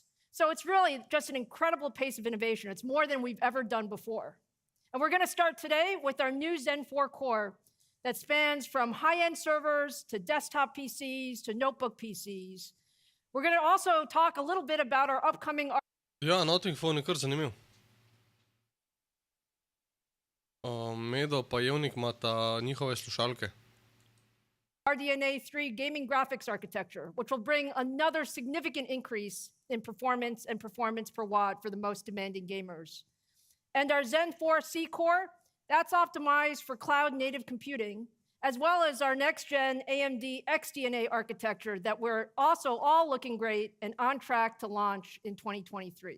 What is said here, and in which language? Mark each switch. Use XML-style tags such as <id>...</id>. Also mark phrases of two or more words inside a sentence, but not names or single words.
<en>So it's really just an incredible pace of innovation. It's more than we've ever done before. And we're going to start today with our new Zen 4 core that spans from high-end servers to desktop PCs to notebook PCs. We're going to also talk a little bit about our upcoming...</en> <sl>Ja, Notting Phone je kar zanimiv. Medo pa Ionic imata njihove slušalke.</sl> <en>RDNA 3 gaming graphics architecture, which will bring another significant increase in performance and performance per watt for the most demanding gamers. And our Zen 4 C core, that's optimized for cloud native computing, as well as our next-gen AMD XDNA architecture that we're also all looking great and on track to launch in 2023.</en>